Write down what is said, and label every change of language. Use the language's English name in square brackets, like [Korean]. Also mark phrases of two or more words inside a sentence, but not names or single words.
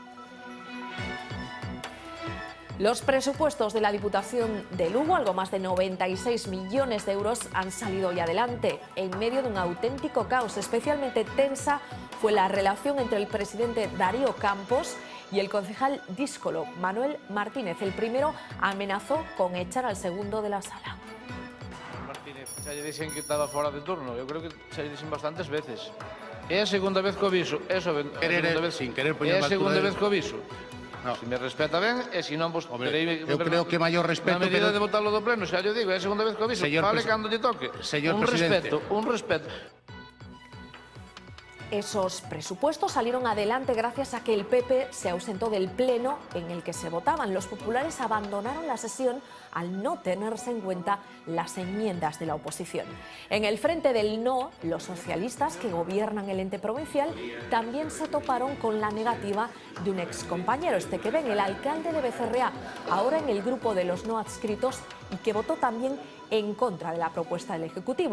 [Spanish] Los presupuestos de la Diputación de Lugo, algo más de 96 millones de euros, han salido hoy adelante en medio de un auténtico caos. Especialmente tensa fue la relación entre el presidente Darío Campos y el concejal díscolo Manuel Martínez. El primero amenazó con echar al segundo de la sala. [Galician] Martínez, xa lle dixen que estaba fora de turno. Eu creo que xa lle dixen bastantes veces. É a segunda vez que o viso. É a segunda vez [Spanish] sin querer [Galician] é a segunda vez que o viso. [Spanish] No. [Galician] Se me respeta ben, e se non vos terei... Eu creo que maior respeto... Na medida de botarlo do pleno, xa lle digo, é a segunda vez que o viso. Fale cando lle toque. Señor presidente. Un respeto. [Spanish] Esos presupuestos salieron adelante gracias a que el PP se ausentó del pleno en el que se votaban. Los populares abandonaron la sesión al no tenerse en cuenta las enmiendas de la oposición. En el frente del no, los socialistas que gobiernan el ente provincial también se toparon con la negativa de un excompañero, que ven, el alcalde de Becerrea, ahora en el grupo de los no adscritos y que votó también en contra de la propuesta del Ejecutivo.